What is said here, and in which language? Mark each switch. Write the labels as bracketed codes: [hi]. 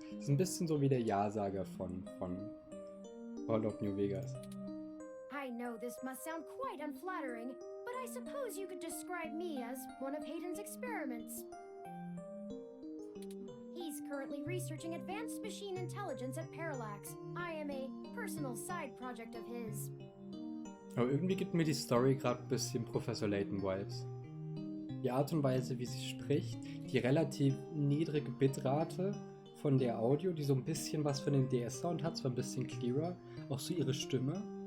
[de] Das ist ein bisschen so wie der Ja-Sager von Fallout New Vegas. [en] I know this must sound quite unflattering, but I suppose you could describe me as one of Hayden's experiments. He's currently researching advanced machine intelligence at Parallax. I am a personal side project of his. [de] Aber irgendwie gibt mir die Story gerade ein bisschen Professor Layton-Vibes. Die Art und Weise, wie sie spricht, die relativ niedrige Bitrate von der Audio, die so ein bisschen was von dem DS-Sound hat, zwar ein bisschen clearer, auch so ihre Stimme.